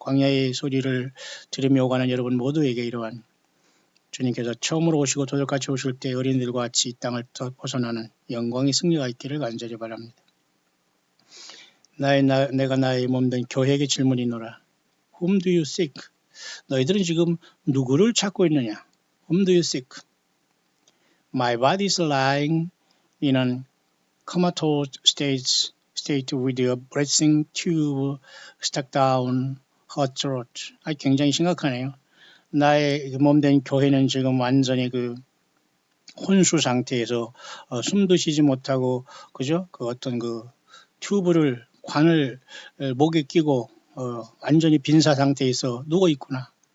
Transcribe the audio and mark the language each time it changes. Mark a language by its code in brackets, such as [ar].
[ko] 광야의 소리를 들으며 오가는 여러분 모두에게 이러한 주님께서 처음으로 오시고 도적같이 오실 때 어린이들과 같이 이 땅을 벗어나는 영광의 승리가 있기를 간절히 바랍니다. 내가 나의 몸된 교회에게 질문이노라. [en] Whom do you seek? [ko] 너희들은 지금 누구를 찾고 있느냐? [en] Whom do you seek? My body is lying in an comatose state with a breathing tube stuck down her throat. [ko] 굉장히 심각하네요. 나의 몸된 교회는 지금 완전히 그 혼수 상태에서 숨도 쉬지 못하고 그죠? 그 어떤 그 관을 목에 끼고 완전히 빈사 상태에서 누워 있구나.